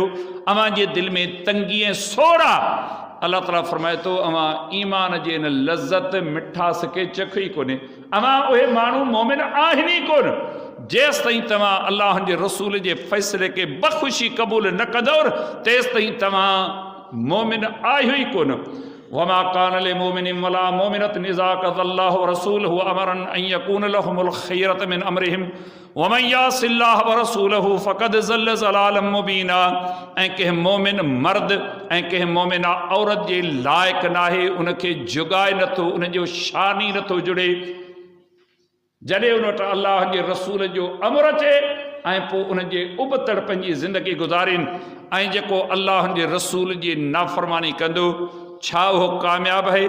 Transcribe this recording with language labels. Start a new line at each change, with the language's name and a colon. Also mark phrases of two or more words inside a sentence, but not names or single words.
Sindhi: अव्हां जे दिलि में तंगी ऐं सोड़ आहे। अल्लाह ताला फरमाए थो अव्हां ईमान जे इन लज़्ज़त मिठास खे चखो ई कोन्हे, अव्हां उहे माण्हू मोमिन आहिनि ई कोन जेसि ताईं तव्हां अल्लाह जे रसूल जे फ़ैसिले खे बख़ुशी क़बूल न कंदव, तेसि ताईं तव्हां मोमिन आहियो ई कोन।
Arabic: وما كان لمؤمن ولا مؤمنة إذا قضى الله و رسوله أمرا أن يكون لهم الخيرة من أمرهم ومن يعص الله و رسوله فقد ضل ضلالا مبينا.
Sindhi: ऐं कंहिं मोमिन मर्द ऐं कंहिं मोमिना औरत जे लाइक़ु नाहे, उनखे जुगाए नथो, उनजो शान ई नथो जुड़े। जॾहिं उन वटि अल्लाह जे रसूल जो अमर अचे ऐं पोइ उनजे उबतड़ पंहिंजी ज़िंदगी गुज़ारीनि, ऐं जेको अल्लाह जे रसूल जी नाफ़रमानी कंदो छा उहो कामयाबु आहे?